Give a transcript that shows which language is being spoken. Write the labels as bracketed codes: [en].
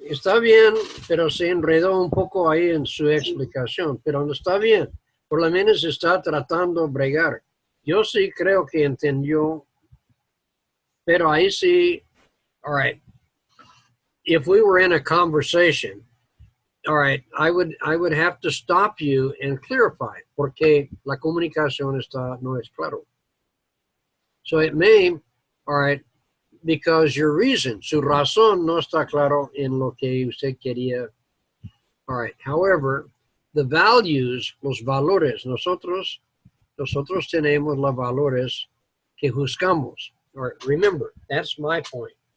[es] Está bien, pero se enredó un poco ahí en su explicación, pero no está bien. Por lo menos está tratando de bregar. Yo sí creo que entendió, pero ahí sí, [en] all right. If we were in a conversation, all right, I would have to stop you and clarify, [es] porque la comunicación no es claro. [en] So it may, all right, because your reason, [es] su razón no está claro en lo que usted quería. [en] All right, however, the values, [es] los valores, nosotros tenemos los valores que juzgamos. [en] All right, remember, that's my point.